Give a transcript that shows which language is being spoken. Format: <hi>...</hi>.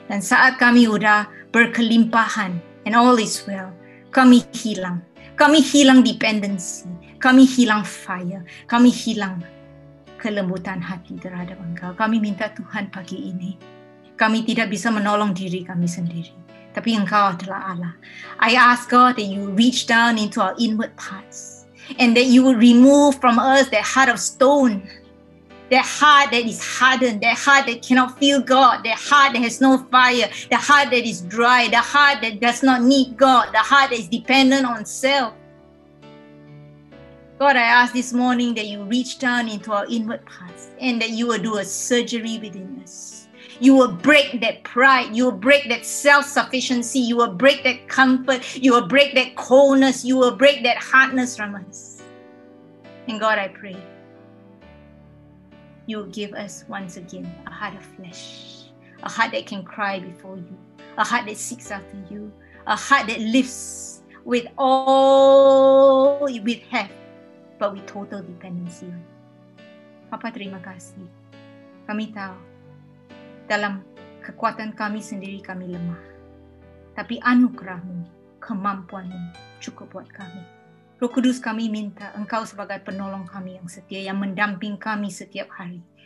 <id>Dan saat kami sudah berkelimpahan</id> <en>and all is well,</en> <id>kami hilang. Kami hilang dependency. Kami hilang fire. Kami hilang kelembutan hati terhadap Engkau. Kami minta Tuhan pagi ini, kami tidak bisa menolong diri kami sendiri. Tapi Engkau adalah Allah.</id> <en>I ask God that you reach down into our inward parts. And that you will remove from us that heart of stone. That heart that is hardened. That heart that cannot feel God. That heart that has no fire. The heart that is dry. The heart that does not need God. The heart that is dependent on self. God, I ask this morning that you reach down into our inward parts. And that you will do a surgery within us. You will break that pride. You will break that self-sufficiency. You will break that comfort. You will break that coldness. You will break that hardness from us. And God, I pray, you will give us once again a heart of flesh. A heart that can cry before you. A heart that seeks after you. A heart that lives with all we have, but with total dependency on you.</en> <id>Papa, terima kasih. Kami tahu dalam kekuatan kami sendiri kami lemah. Tapi anugerah-Mu, kemampuan-Mu cukup buat kami. Roh Kudus, kami minta Engkau sebagai penolong kami yang setia, yang mendamping kami setiap hari.</id>